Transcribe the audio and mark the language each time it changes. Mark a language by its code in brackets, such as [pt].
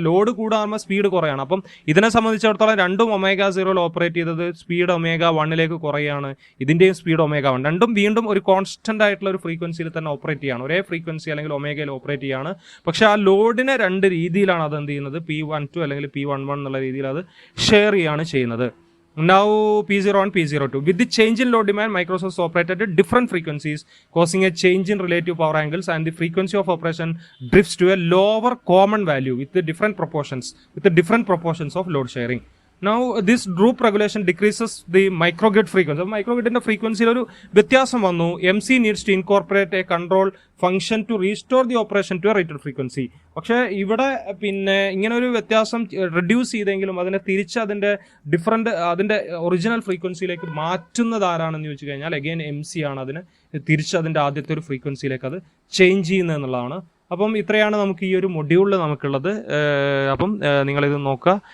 [ml] Load കൂടാകുമ്പോൾ speed കുറയാണ്. അപ്പം ഇതിനെ സംബന്ധിച്ചിടത്തോളം രണ്ടും ഒമേഗ 0യിൽ ഓപ്പറേറ്റ് ചെയ്തത് സ്പീഡ് ഒമേഗ 1ലേക്ക് കുറയാണ്, ഇതിൻ്റെയും സ്പീഡ് ഒമേഗ 1. രണ്ടും വീണ്ടും ഒരു കോൺസ്റ്റന്റ് ആയിട്ടുള്ള ഒരു ഫ്രീക്വൻസിയിൽ തന്നെ ഓപ്പറേറ്റ് ചെയ്യാണ്, ഒരേ ഫ്രീക്വൻസി അല്ലെങ്കിൽ ഒമേഗയിൽ ഓപ്പറേറ്റ് ചെയ്യാണ്. പക്ഷേ ആ ലോഡിനെ രണ്ട് രീതിയിലാണ് അത് എന്ത് ചെയ്യുന്നത്, P12 അല്ലെങ്കിൽ P11 എന്നുള്ള രീതിയിൽ അത് ഷെയർ ചെയ്യാണ് ചെയ്യുന്നത്. [en] Now P01, P02. With the change in load demand, microsources operated at different frequencies, causing a change in relative power angles, and the frequency of operation drifts to a lower common value with the different proportions of load sharing. Now this droop regulation decreases the microgrid frequency. [ml] Microgridന്റെ ഫ്രീക്വൻസിയിൽ ഒരു വ്യത്യാസം വന്നു. [en] MC needs to incorporate a control function to restore the operation to a rated frequency. [ml] പക്ഷേ ഇവിടെ പിന്നെ ഇങ്ങനെ ഒരു വ്യത്യാസം റെഡ്യൂസ് ചെയ്തെങ്കിലും അതിനെ തിരിച്ച് അതിൻ്റെ ഒറിജിനൽ ഫ്രീക്വൻസിയിലേക്ക് മാറ്റുന്നത് ആരാണെന്ന് ചോദിച്ചു കഴിഞ്ഞാൽ അഗെയിൻ MC ആണ് അതിനെ തിരിച്ച് അതിൻ്റെ ആദ്യത്തെ ഒരു ഫ്രീക്വൻസിയിലേക്ക് അത് ചേഞ്ച് ചെയ്യുന്നത് എന്നുള്ളതാണ്. അപ്പം ഇത്രയാണ് നമുക്ക് ഈ ഒരു മൊഡ്യൂളിൽ നമുക്കുള്ളത്. അപ്പം നിങ്ങളിത് നോക്കുക.